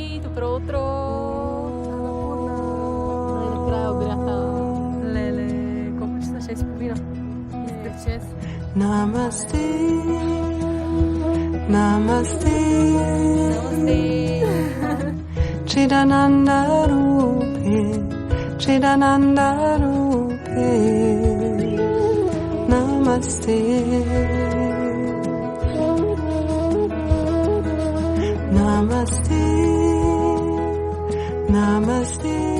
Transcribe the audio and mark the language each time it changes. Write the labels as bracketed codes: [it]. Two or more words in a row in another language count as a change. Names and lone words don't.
[bg] Утро, утро! Най-накрая обряха. Леле, колко часа? 6:30. Мислех 6. [sa] Namaste, Namaste, Chidananda Rupe, Chidananda Rupe, Namaste, Namaste, Namaste,